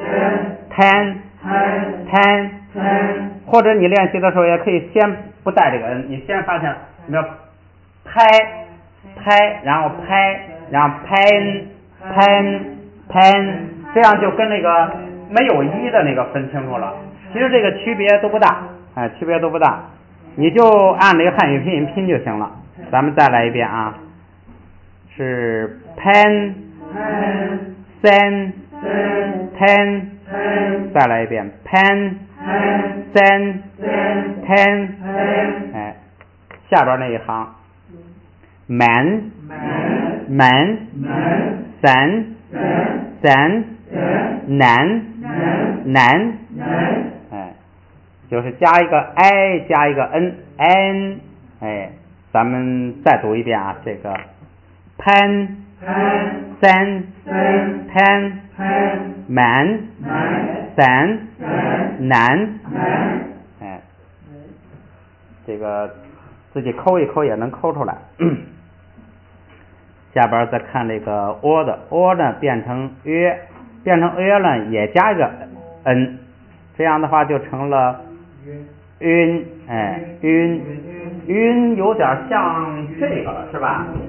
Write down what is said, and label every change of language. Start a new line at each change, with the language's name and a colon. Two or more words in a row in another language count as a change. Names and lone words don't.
Chinese: 或者你练习的时候也可以先不带这个 n， 你先发现你要拍，然后拍，然后pan，这样就跟那个没有一的那个分清楚了。其实这个区别都不大，你就按这个汉语拼音拼就行了。咱们再来一遍啊，是 pan san ten，再来一遍 pan san ten，哎，下边那一行 man san nan，哎，就是加一个 i 加一个 n， 哎，咱们再读一遍啊，这个 pan san ten man san nan，哎，这个自己抠一抠也能抠出来。下边再看这个 o 的 o 呢变成约呢也加一个 n， 这样的话就成了晕，哎晕有点像这个了是吧？